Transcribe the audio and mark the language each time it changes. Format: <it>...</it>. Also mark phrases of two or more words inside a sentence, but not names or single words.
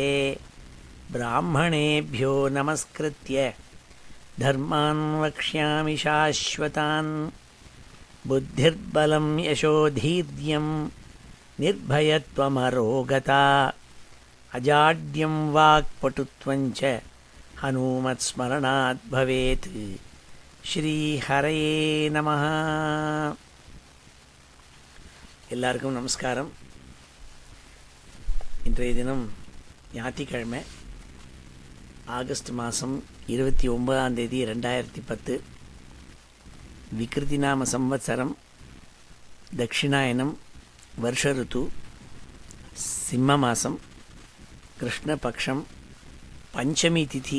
<sa>ब्राह्मणेभ्यो नमस्कृत्य धर्मान् वक्ष्यामि शाश्वतान्। बुद्धिर्बलं यशोधीर्यं निर्भयत्वमरोगता अजाड्यं वाक्पटुत्वं च हनुमत्स्मरणात् भवेत्। श्रीहरये नमः.</sa> <ta>எல்லாருக்கும் நமஸ்காரம். இன்றைய தினம் ஞாயிற்றுக்கிழமை, ஆகஸ்ட் மாதம் 29 2010, விக்ருதி நாம சம்வத்சரம், தட்சிணாயனம், வருஷ ருத்து, சிம்ம மாதம், கிருஷ்ணபக்ஷம், பஞ்சமி திதி.</ta>